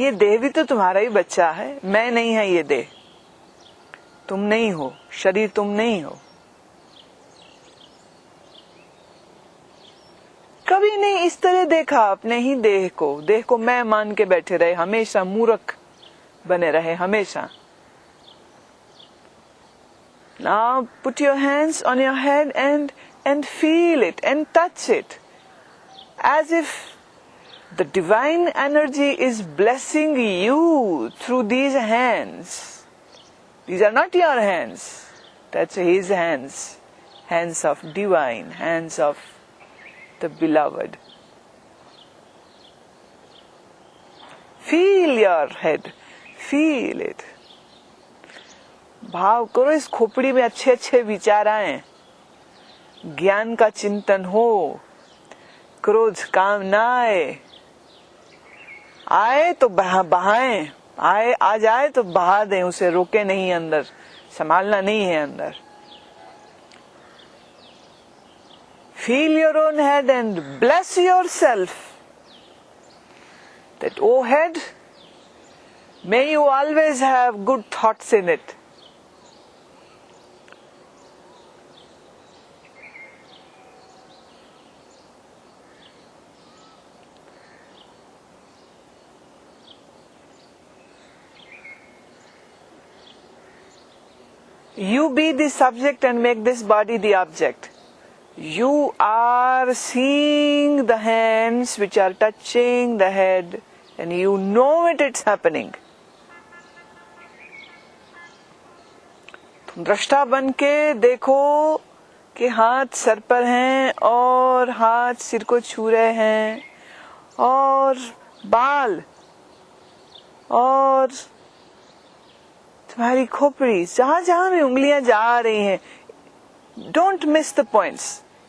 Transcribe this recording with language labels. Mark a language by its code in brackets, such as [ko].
[hi] ये देह भी तो तुम्हारा ही बच्चा है, मैं नहीं है ये देह, तुम नहीं हो, शरीर तुम नहीं हो। कभी नहीं इस तरह देखा अपने ही देह को मैं मान के बैठे रहे, हमेशा मूर्ख बने रहे, हमेशा। [en] Now put your hands on your head and feel it and touch it as if the divine energy is blessing you through these hands. These are not your hands. That's his hands. Hands of divine, hands of the beloved. Feel your head. Feel it. [hi] भाव करो इस खोपड़ी में अच्छे अच्छे विचार आए, ज्ञान का चिंतन हो, क्रोध काम ना आए तो बहाएं, आ जाए तो बहा दें, उसे रोके नहीं, अंदर संभालना नहीं है अंदर। [en] Feel your own head and bless yourself that, oh head, may you always have good thoughts in it. You be the subject and make this body the object. You are seeing the hands which are touching the head and you know it's happening. [hi] तुम दृष्टा बन के देखो कि हाथ sir पर हैं और हाथ सिर को छू रहे हैं, और बाल और तुम्हारी खोपड़ी, जहां जहां भी उंगलियां जा रही हैं, [en] Don't miss the points.